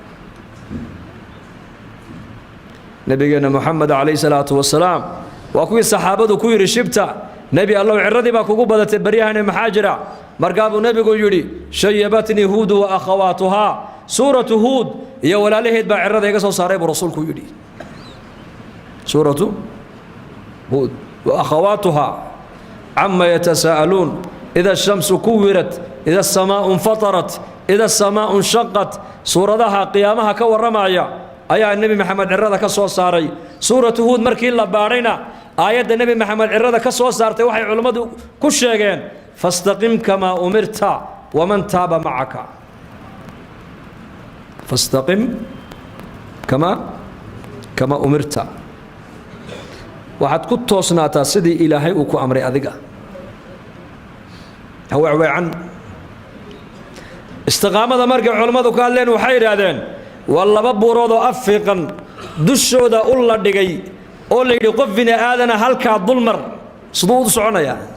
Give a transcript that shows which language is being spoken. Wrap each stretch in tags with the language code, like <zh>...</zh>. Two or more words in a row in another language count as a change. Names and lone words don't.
<so>nabigeena maxamed</so> <ar>عليه الصلاة والسلام</ar> <so>waa kuwii saxaabadu ku yiri shibta nabi allah ciradii baa kugu badatay baryahan maxaa jira markaa buu nabigu yiri</so> <ar>شيبتني هود وأخواتها</ar> <so>suuratu hud iyo walaalaheed baa cirada iga soo saaray buu rasuulku yiri</so> <ar>سورة هود وأخواتها عم يتساءلون إذا الشمس كورت إذا السماء انفطرت إذا السماء انشقت</ar> <so>suuradaha qiyaamaha ka waramaya ayaa nabi maxamed cirada ka soo saaray suuratu hud markii la baarayna aayada nabi maxamed cirada ka soo saartay waxay culimadu ku sheegeen</so> <ar>فاستقم كما أمرت ومن تاب معك فاستقم كما أمرت</ar> <so>waxaad ku toosnaataa sidii ilaahay uu ku amray adiga hawaa عن istiqaamada markay culimadu ka hadleen waxay yiraahdeen waa laba buurood oo afiiqan dushooda u la dhigay oo la yiri qof bini aadana halka dulmar sidoo u soconaya</so>